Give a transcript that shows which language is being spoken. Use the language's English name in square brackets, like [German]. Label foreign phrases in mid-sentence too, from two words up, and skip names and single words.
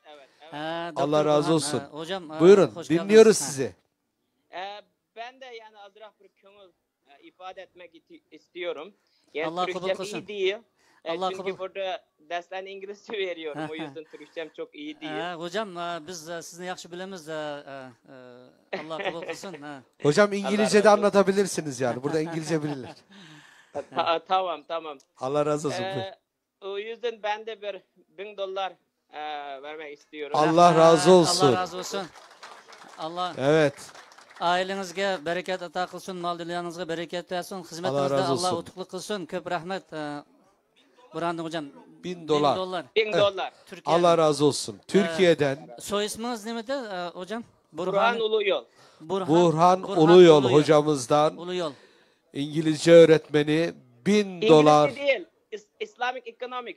[Turkish] Allah razı olsun. Hocam, buyurun dinliyoruz geldiniz. sizi. Ben de yani azrak bir kömür ifade etmek istiyorum. Yani Allah kabul Türkçem kılsın. iyi değil. Allah çünkü kabul. burada derslerini İngilizce veriyorum. O yüzden Türkçem çok iyi değil. [Uzbek] Hocam biz sizni yaxshi bilamiz. Allah kabul qilsin. [Turkish] Hocam İngilizce de anlatabilirsiniz yani. Burada İngilizce bilirler. Tamam. Allah razı olsun. O yüzden ben de bir $1000 vermek istiyorum. Allah razı olsun. Allah razı olsun. Allah. Evet. [Uzbek] Ailengizga bereket ato qilsin, mol dunyongizga bereket bersin, xizmatingizda Allah utuqlik qilsin. Ko'p rahmat. Burhanddin hocam. $1000. $1000. [Turkish] Allah razı olsun. Türkiye'den. Soy isminiz nemedi hocam? Burhan Uluyol. Burhan Uluyol hocamızdan. Uluyol. İngilizce öğretmeni $1000. İngilizce değil. [English] Islamic Economics.